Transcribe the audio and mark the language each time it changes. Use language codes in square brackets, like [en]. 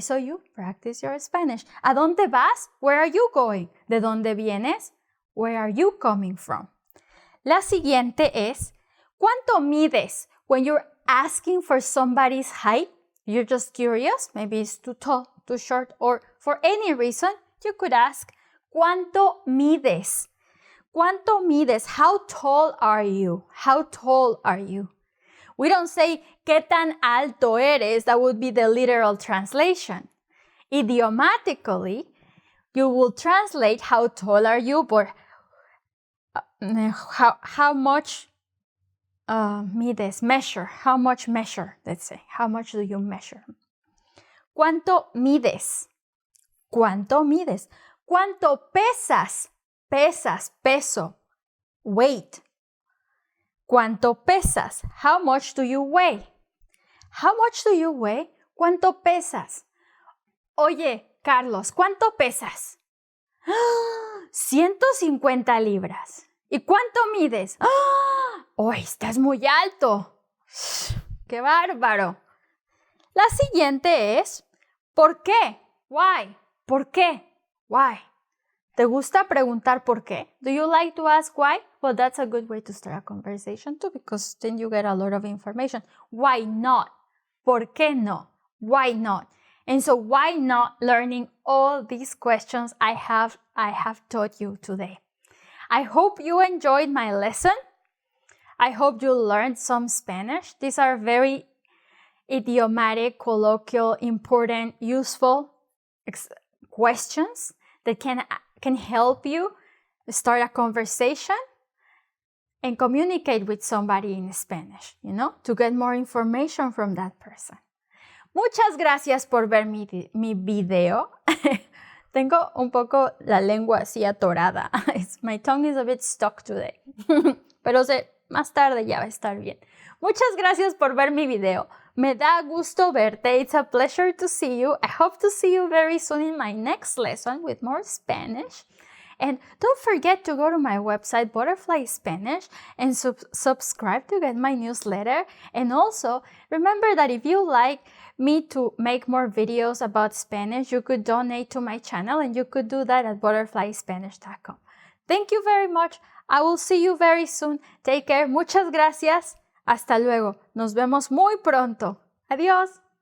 [en] So you practice your Spanish. [es] ¿A dónde vas? [en] Where are you going? [es] ¿De dónde vienes? [en] Where are you coming from? [es] La siguiente es, ¿cuánto mides? [en] When you're asking for somebody's height, you're just curious, maybe it's too tall, too short, or for any reason, you could ask, [es] ¿cuánto mides? ¿Cuánto mides? [en] How tall are you? How tall are you? We don't say, [es] ¿qué tan alto eres? [en] That would be the literal translation. Idiomatically, you will translate how tall are you, but how much mides, measure, how much measure, let's say, how much do you measure? [es] ¿Cuánto mides? ¿Cuánto mides? ¿Cuánto pesas? Pesas, peso, weight. ¿Cuánto pesas? [en] How much do you weigh? How much do you weigh? [es] ¿Cuánto pesas? Oye, Carlos, ¿cuánto pesas? 150 libras. ¿Y cuánto mides? ¡Oh, estás muy alto! ¡Qué bárbaro! La siguiente es, ¿por qué? [en] Why? [es] ¿Por qué? Why? ¿Te gusta preguntar por qué? [en] Do you like to ask why? Well, that's a good way to start a conversation too, because then you get a lot of information. Why not? [es] ¿Por qué no? [en] Why not? And so why not learning all these questions I have taught you today? I hope you enjoyed my lesson. I hope you learned some Spanish. These are very idiomatic, colloquial, important, useful questions that can help you start a conversation and communicate with somebody in Spanish, to get more information from that person. [es] Muchas gracias por ver mi video. Tengo un poco la lengua así atorada. [en] My tongue is a bit stuck today. [es] Pero más tarde ya va a estar bien. Muchas gracias por ver mi video. Me da gusto verte. [en] It's a pleasure to see you. I hope to see you very soon in my next lesson with more Spanish. And don't forget to go to my website, Butterfly Spanish, and subscribe to get my newsletter. And also, remember that if you like me to make more videos about Spanish, you could donate to my channel, and you could do that at butterflyspanish.com. Thank you very much. I will see you very soon. Take care. [es] Muchas gracias. Hasta luego. Nos vemos muy pronto. Adiós.